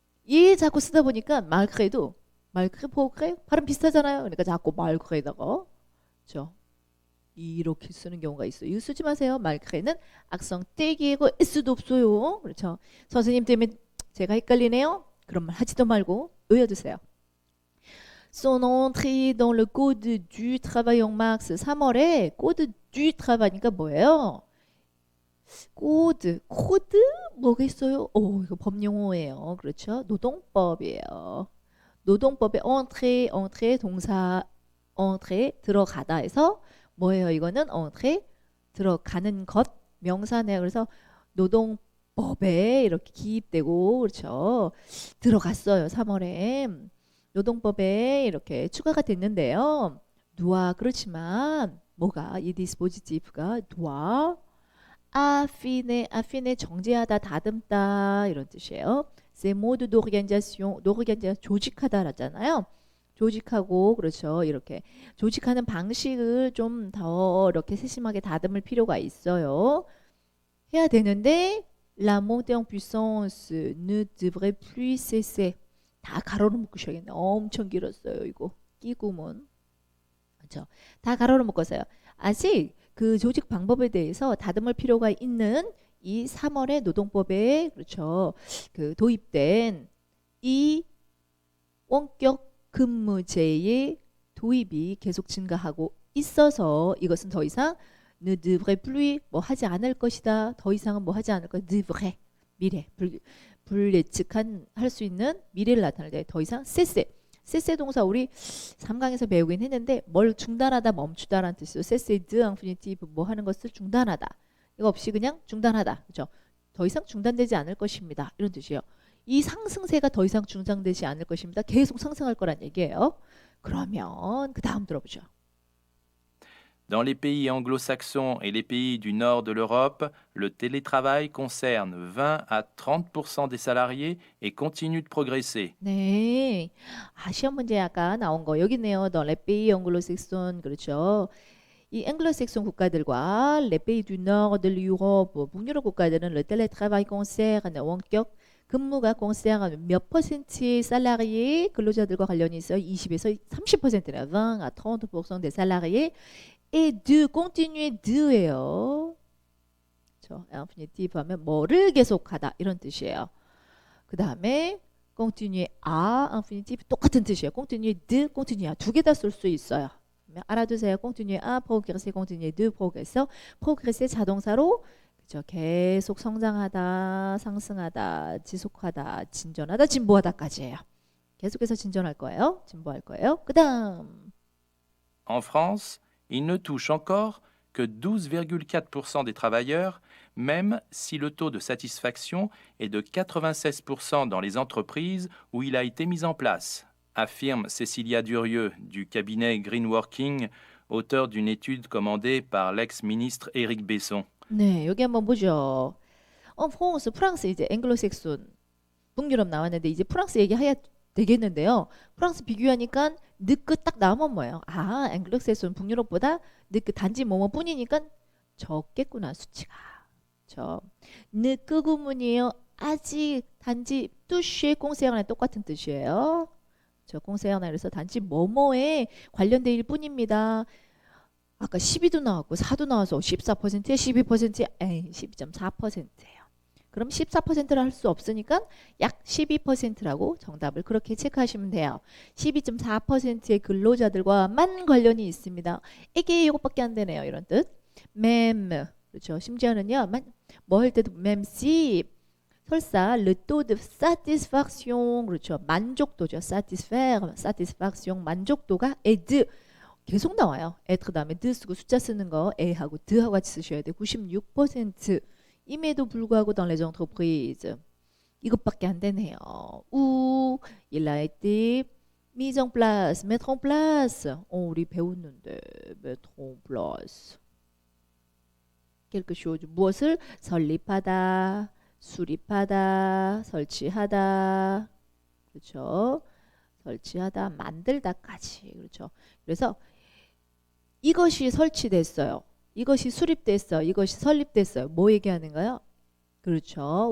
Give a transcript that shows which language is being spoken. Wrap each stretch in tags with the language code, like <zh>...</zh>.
<ko>얘 자꾸 쓰다 보니까 말그레도 말그레 포그레 발음 비슷하잖아요. 그러니까 자꾸 말그레다가 그렇죠. 이렇게 쓰는 경우가 있어요. 이거 쓰지 마세요. 말그레는 악성 떼기고 S도 없어요. 그렇죠. 선생님 때문에 제가 헷갈리네요. 그런 말 하지도 말고 외워두세요.</ko> <fr>Son entrée dans le code du travail en mars</fr> <ko>3월에</ko> <fr>code du travail니까</fr> <ko>뭐예요? 코드 뭐가 있어요? 이거 법용어예요. 그렇죠? 노동법이에요. 노동법의 entrée 동사 entrée 들어가다 해서 뭐예요? 이거는 entrée 들어가는 것 명사네요. 그래서 노동법에 이렇게 기입되고 그렇죠? 들어갔어요. 3월에 노동법에 이렇게 추가가 됐는데요. 누아 그렇지만 뭐가 이 디스포지티브가 누아 아피네 정제하다 다듬다 이런 뜻이에요.</ko> <fr>C'est mode d'organisation</fr> <ko>조직하다라잖아요. 조직하고 그렇죠. 이렇게 조직하는 방식을 좀 더 이렇게 세심하게 다듬을 필요가 있어요. 해야 되는데</ko> <fr>la montée en puissance ne devrait plus cesser.</fr> <ko>다 가로로 묶으셔야겠네. 엄청 길었어요. 이거 끼구문. 그렇죠. 다 가로로 묶었어요. 아직 그 조직 방법에 대해서 다듬을 필요가 있는 이 3월의 노동법에 그렇죠. 그 도입된 이 원격 근무제의 도입이 계속 증가하고 있어서 이것은 더 이상</ko> <fr>ne devrait plus</fr> <ko>뭐 하지 않을 것이다. 더 이상은 뭐 하지 않을 것. devrait 미래 불예측한 할 수 있는 미래를 나타낼 때 더 이상 세세 동사 우리 3강에서 배우긴 했는데 뭘 중단하다 멈추다라는 뜻이죠. 세세 드 인피니티브 뭐 하는 것을 중단하다. 이거 없이 그냥 중단하다. 그렇죠? 더 이상 중단되지 않을 것입니다. 이런 뜻이에요. 이 상승세가 더 이상 중단되지 않을 것입니다. 계속 상승할 거란 얘기예요. 그러면 그 다음 들어보죠.</ko> <fr>Dans les pays anglo-saxons et les pays du nord de l'Europe, le télétravail concerne 20 à 30% des salariés et continue de progresser.</fr> <ko>네, 시험 문제 아까 나온 거 여기 있네요. 더 레페이 앵글로색손 그렇죠. 이 앵글로색손 국가들과 레페이 두 노르 드 유럽 북유럽 국가들은</ko> <fr>le télétravail concerne</fr> <ko>원격 근무가 concerne 몇 퍼센트의 살라리에 근로자들과 관련이 있어요. 20에서 30%나</ko> <fr>20 à 30% des salariés et de continuer de</fr> <ko>예요. 그렇죠. infinitive 하면 뭐를 계속하다 이런 뜻이에요. 그 다음에 continuer à infinitive 똑같은 뜻이에요. continuer de, continuer à 두 개 다 쓸 수 있어요. 알아두세요.</ko> <fr>continuer à progresser, continuer de progresser.</fr> <ko>progresser 자동사로 그렇죠. 계속 성장하다, 상승하다, 지속하다, 진전하다, 진보하다까지예요. 계속해서 진전할 거예요. 진보할 거예요. 그 다음</ko> <fr>En France, il ne touche encore que 12,4% des travailleurs, même si le taux de satisfaction est de 96% dans les entreprises où il a été mis en place, affirme Cécilia Durieux du cabinet Greenworking, auteur d'une étude commandée par l'ex-ministre Éric Besson.</fr> <ko>네, 여기 한번 보죠. 프랑스 이제 앵글로색손 북유럽 나왔는데 이제 프랑스 얘기해야 되겠는데요. 프랑스 비교하니까 느긋 딱 나오면 뭐예요? 앵글로색손 북유럽보다 느긋 단지 뭐뭐뿐이니까 적겠구나 수치가. 저 느긋 구문이에요. 아직 단지 뚜쉐 공세어나 똑같은 뜻이에요. 저 공세어나 그래서 단지 뭐뭐에 관련된 일 뿐입니다. 아까 12도 나왔고 4도 나와서 14%에 12%에 12.4%예요. 그럼 14%를 할 수 없으니까 약 12%라고 정답을 그렇게 체크하시면 돼요. 12.4%의 근로자들과만 관련이 있습니다. 이게 이것밖에 안 되네요. 이런 뜻. même 그렇죠. 심지어는요. 뭐 할 때도</ko> <fr>même si</fr> <ko>설사</ko> <fr>le taux de satisfaction</fr> <ko>그렇죠. 만족도죠. satisfaire, satisfaction 만족도가 est 계속 나와요. être 다음에 de 쓰고 숫자 쓰는 거 A하고 de하고 같이 쓰셔야 돼요. 96% 임에도 불구하고</ko> <fr>dans les entreprises</fr> <ko>이것밖에 안 되네요.</ko> <fr>ou il a été mis en place, mettre en place.</fr> <ko>우리 배웠는데 mettre en place. quelque chose 무엇을 설립하다, 수립하다, 설치하다. 그렇죠? 설치하다, 만들다까지. 그렇죠? 그래서 이것이 설치됐어요. 이것이 수립됐어요. 이것이 설립됐어요. 뭐 얘기하는가요? 그렇죠.</ko>